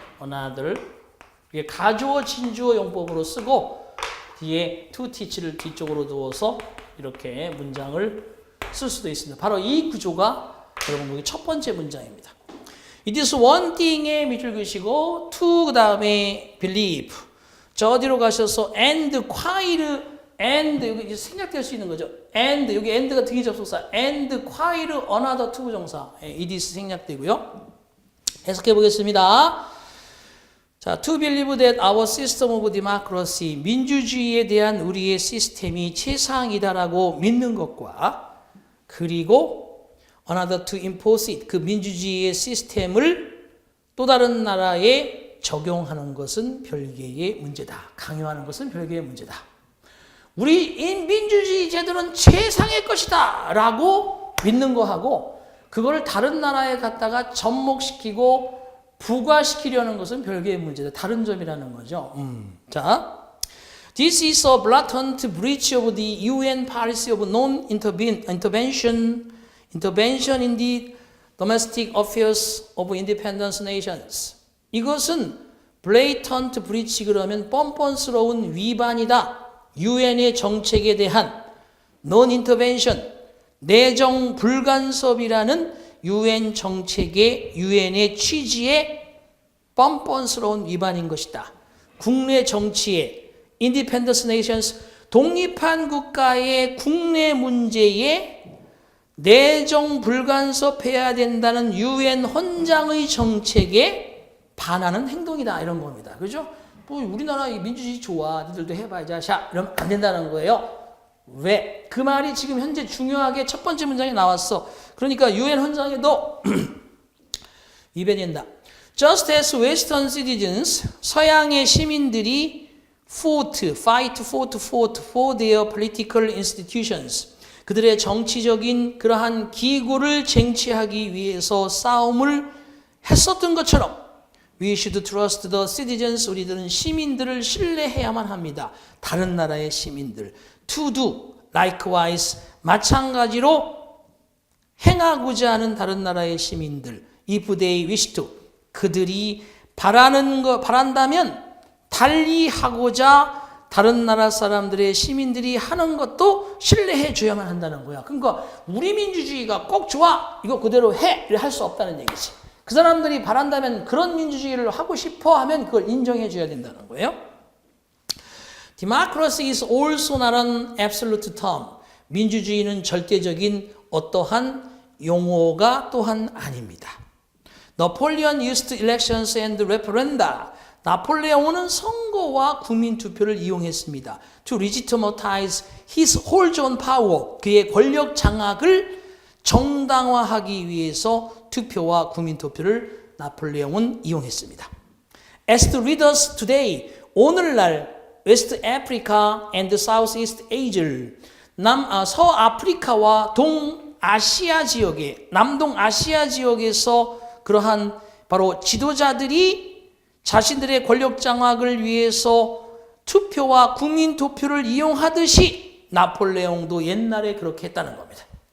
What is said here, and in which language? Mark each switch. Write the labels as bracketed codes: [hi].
[ko] another 이게 가주어 진주어 용법으로 쓰고 뒤에 to teach를 뒤쪽으로 두어서 이렇게 문장을 쓸 수도 있습니다. 바로 이 구조가 여러분 보기 첫 번째 문장입니다. [en] It is one thing [ko] 에 밑줄 그시고 to 그 다음에 believe 저 어디로 가셔서 and quite and 여기 생략될 수 있는 거죠. and 여기 and가 등위 접속사 and quite another to 부정사 it is 생략되고요. 해석해 보겠습니다. 자, [en] to believe that our system of democracy, [ko] 민주주의에 대한 우리의 시스템이 최상이다라고 믿는 것과 그리고 [en] another to impose it, [ko] 그 민주주의의 시스템을 또 다른 나라에 적용하는 것은 별개의 문제다. 강요하는 것은 별개의 문제다. 우리 민주주의 제도는 최상의 것이다 라고 믿는 거하고 그걸 다른 나라에 갖다가 접목시키고 부과시키려는 것은 별개의 문제다. 다른 점이라는 거죠. [en] 자, this is a blatant breach of the UN policy of non-intervention in the domestic affairs of independent nations. [ko] 이것은 blatant breach 그러면 뻔뻔스러운 위반이다. UN의 정책에 대한 non-intervention 내정 불간섭이라는 UN 정책의 UN의 취지에 뻔뻔스러운 위반인 것이다. 국내 정치에 Independent Nations 독립한 국가의 국내 문제에 내정 불간섭해야 된다는 UN 헌장의 정책에 반하는 행동이다 이런 겁니다. 그죠? 뭐 우리나라 민주주의 좋아, 니들도 해봐, 자샤 이러면 안 된다는 거예요. 왜? 그 말이 지금 현재 중요하게 첫 번째 문장에 나왔어. 그러니까 유엔 헌장에도 위배된다. [en] Just as Western citizens, [ko] 서양의 시민들이 [en] fight for their political institutions. [ko] 그들의 정치적인 그러한 기구를 쟁취하기 위해서 싸움을 했었던 것처럼 [en] We should trust the citizens. [ko] 우리들은 시민들을 신뢰해야만 합니다. 다른 나라의 시민들. [en] To do likewise. [ko] 마찬가지로 행하고자 하는 다른 나라의 시민들. [en] If they wish to. [ko] 그들이 바란다면 달리 하고자 다른 나라 사람들의 시민들이 하는 것도 신뢰해 줘야만 한다는 거야. 그러니까 우리 민주주의가 꼭 좋아. 이거 그대로 해. 이렇게 할 수 없다는 얘기지. 그 사람들이 바란다면 그런 민주주의를 하고 싶어 하면 그걸 인정해 줘야 된다는 거예요. [en] Democracy is also not an absolute term. [ko] 민주주의는 절대적인 어떠한 용어가 또한 아닙니다. [en] Napoleon used elections and referenda. [ko] 나폴레옹은 선거와 국민투표를 이용했습니다. [en] To legitimize his hold on power. [ko] 그의 권력 장악을 정당화하기 위해서 투표와 국민투표를 나폴레옹은 이용했습니다. [en] As the readers today, [ko] 오늘날 West Africa and Southeast Asia, 서아프리카와 동아시아 지역에, 남동아시아 지역에서 그러한 바로 지도자들이 자신들의 권력 장악을 위해서 투표와 국민투표를 이용하듯이 나폴레옹도 옛날에 그렇게 했다는 겁니다.